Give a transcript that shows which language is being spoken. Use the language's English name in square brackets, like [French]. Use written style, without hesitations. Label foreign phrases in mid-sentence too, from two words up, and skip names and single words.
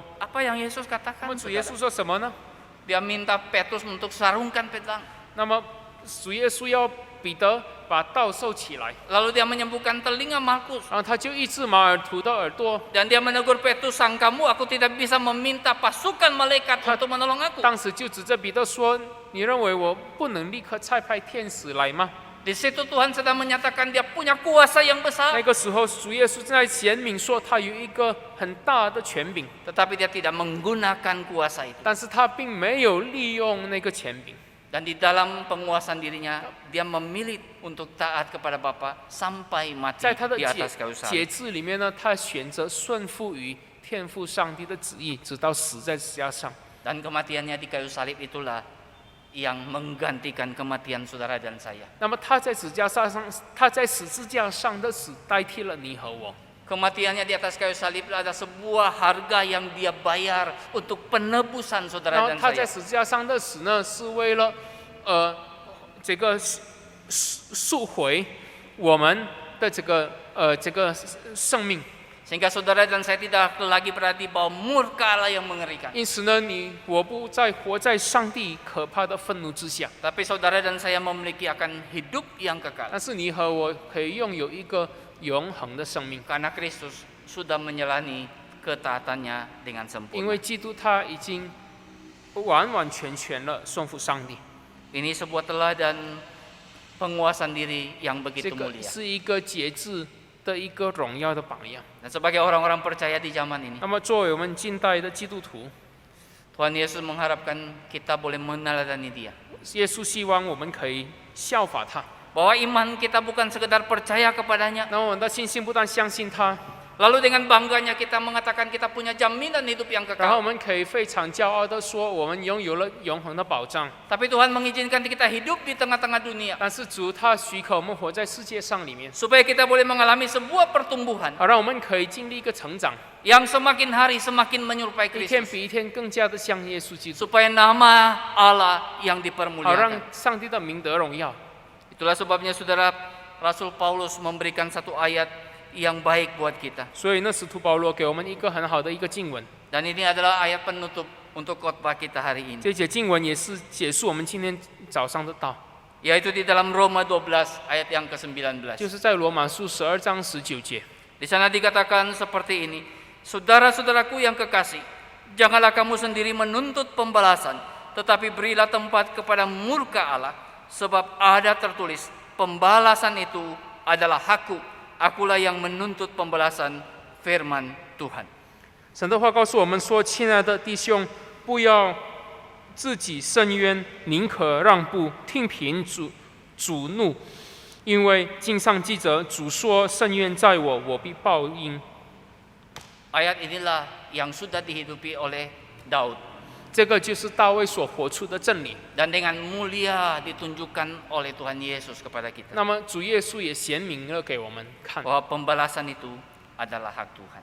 [Indonesian] Apa yang Yesus [Chinese] 那 [Indonesian] katakan? [Chinese] 么主耶 [Indonesian] saudara? [Chinese] 稣说什么呢？ [Indonesian] Dia minta Petrus untuk sarungkan pedang. [Chinese] 那么主耶稣要彼得把刀收起来， [Indonesian] Lalu dia menyembuhkan telinga Malkus. [Chinese] 然后他就医治马尔图的耳朵。 [Indonesian] Dan dia menegur Petrus, sangkamu aku tidak bisa meminta pasukan malaikat untuk menolong aku. [Chinese] 当时就指着彼得说：“你认为我不能立刻差派天使来吗？” [Indonesian] Di situ Tuhan sedang menyatakan dia punya kuasa yang [Chinese] 那 [Indonesian] besar. [Chinese] 个时候，主耶稣正在显明说他有一个很大的权柄， [Indonesian] Tetapi dia tidak menggunakan kuasa itu. [Chinese] 但是他并没有利用那个权柄。 [Indonesian] Dan di dalam penguasaan dirinya, dia memilih untuk taat kepada Bapa sampai mati [Chinese] 在他的 [Indonesian] di atas kayu [Chinese] 节 [Indonesian] salib. [Chinese] 制里面呢，他选择顺服于天父上帝的旨意，直到死在十字架上。 [Indonesian] Dan kematiannya di kayu salib itulah yang menggantikan kematian saudara dan saya. [Chinese] 那么他在十字架上的死代替了你和我。 [Indonesian] Kematiannya di atas kayu salib adalah sebuah harga yang dia bayar untuk penebusan [Chinese] 然 [Indonesian] saudara [Chinese] 后 [Indonesian] dan [Chinese] 他在 [Indonesian] saya. [Chinese] 十字架上的死呢，是为了这个赎回我们的这个生命。 [Indonesian] Sehingga saudara dan saya tidak lagi berada di bawah murka Allah yang mengerikan. [Chinese] 因此呢，我不再活在上帝可怕的愤怒之下， [Indonesian] Tapi saudara dan saya memiliki akan hidup yang kekal. [Chinese] 但是你和我可以拥有一个永恒的生命， [Indonesian] Karena Kristus sudah menjalani ketaatannya dengan [Chinese] 因为 [Indonesian] sempurna. [Chinese] 基督他已经完完全全了顺服上帝。 [Indonesian] Ini sebuah teladan penguasaan diri yang [Chinese] 这 [Indonesian] begitu [Chinese] 个 [Indonesian] mulia. [Chinese] 是一个节制的一个荣耀的榜样。 [Indonesian] Dan sebagai orang-orang percaya di zaman ini, [Chinese] 那么作为我们近代的基督徒， [Indonesian] Tuhan Yesus mengharapkan kita boleh meneladani Dia. [Chinese] 耶稣希望我们可以效法他。 [Indonesian] Bahwa iman kita bukan sekedar percaya kepadanya, [Chinese] 那我们的信心不但相信他， [Indonesian] lalu dengan bangganya kita mengatakan kita punya jaminan hidup yang [Chinese] 然后我 [Indonesian] kekal. [Chinese] 们可以非常骄傲地说，我们拥有了永恒的保障。 [Indonesian] Tapi Tuhan mengizinkan kita hidup di tengah-tengah dunia [Chinese] 但是主他许可我们活在世界上里面， [Indonesian] supaya kita boleh mengalami sebuah pertumbuhan [Chinese] 好让我们可以经历一个成长， [Indonesian] yang semakin hari semakin menyerupai [Chinese] 一天 [Indonesian] Kristus. [Chinese] 比一天更加的像耶稣基督， [Indonesian] Supaya nama Allah yang [Chinese] 好让 [Indonesian] dipermuliakan. [Chinese] 上帝的名得荣耀。 [Indonesian] Itulah sebabnya saudara, Rasul Paulus memberikan satu ayat yang baik buat kita. [Chinese] 所以呢，使徒保罗给我们一个很好的一个经文， [Indonesian] Dan ini adalah ayat penutup untuk khotbah kita hari ini. [Chinese] 这节经文也是结束我们今天早上的道， [Indonesian] Yaitu di dalam Roma 12 ayat yang ke-19. [Chinese] 就是在罗马书12章19节。 [Indonesian] Di sana dikatakan seperti ini, saudara-saudaraku yang kekasih, janganlah kamu sendiri menuntut pembalasan, tetapi berilah tempat kepada murka Allah, sebab ada tertulis, pembalasan itu adalah hakku, akulah yang menuntut pembalasan, firman Tuhan. [Chinese] 神的话告诉我们说：“亲爱的弟兄，不要自己伸冤，宁可让步，听凭主怒，因为经上记着，主说：伸冤在我，我必报应。” [Indonesian] Ayat inilah yang sudah dihidupi oleh Daud [Chinese] 这个就是大卫所活出的真理。 [Indonesian] dan dengan mulia ditunjukkan oleh Tuhan Yesus kepada kita [Chinese] 那么主耶稣也显明了给我们看。 [Indonesian] bahwa pembalasan itu adalah hak Tuhan.